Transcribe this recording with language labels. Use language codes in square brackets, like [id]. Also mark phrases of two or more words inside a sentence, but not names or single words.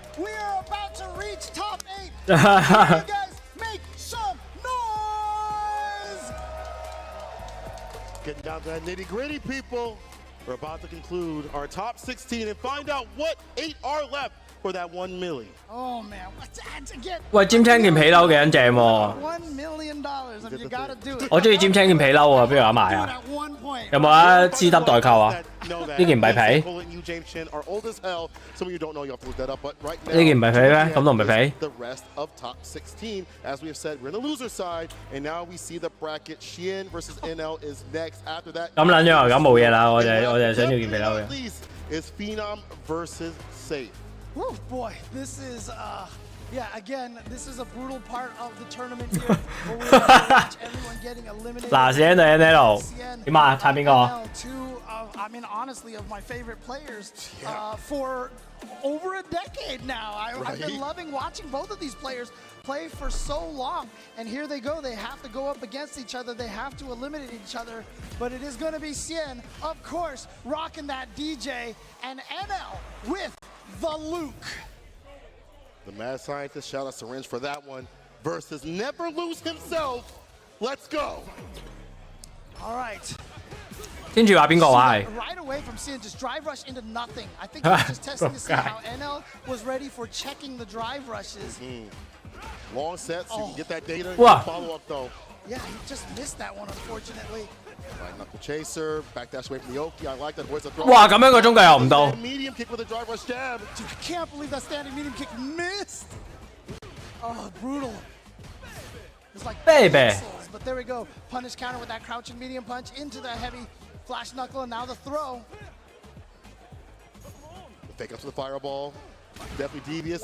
[en] We are about to reach top 8. You guys make some noise! Getting down to that nitty-gritty, people. We're about to conclude our top 16 and find out what 8 are left for that 1 million. Oh man, what's that to get? [yue] 喂，尖青件皮褸幾撚正喎 [en] ？$1 million, I mean, you gotta do it. [yue] 我中意尖青件皮褸啊，邊度有得賣啊？有冇啊？G W 代購啊？呢件唔係皮？呢件唔係皮咩？咁都唔係皮。 [en] The rest of top 16, as we have said, we're in the loser side, and now we see the bracket. Xian versus NL is next. After that, [yue] 咁撚樣咁冇嘢啦，我哋係想要件皮褸嘅。 [en] Is Phenom versus Safe. Woo, boy, this is yeah, again, this is a brutal part of the tournament here. Where we're gonna watch everyone getting eliminated. [yue] 嗱，CN 對 NL 點啊？撐邊個？ [en] Two, I mean, honestly, of my favorite players for over a decade now. I've been loving watching both of these players play for so long. And here they go. They have to go up against each other. They have to eliminate each other. But it is going to be Xian, of course, rocking that DJ, and NL with the Luke. The mad scientist, shout out Syringe for that one, versus Never Lose himself. Let's go. All right. [yue] 跟住話邊個話係？ [en] Right away from Xian, just drive rush into nothing. I think he was just testing to see how NL was ready for checking the drive rushes. Long sets, you can get that data. Follow up though. Yeah, he just missed that one, unfortunately. Right knuckle chaser, back dash away from the Oki. I like that. Where's the throw? [yue] 哇，咁樣個中計又唔到。 [en] Medium kick with a drive rush jab. Dude, I can't believe that standing medium kick missed. Oh, brutal. It's like pixels, but there we go. Punish counter with that crouching medium punch into the heavy flash knuckle, and now the throw. Fake up to the fireball. Definitely devious.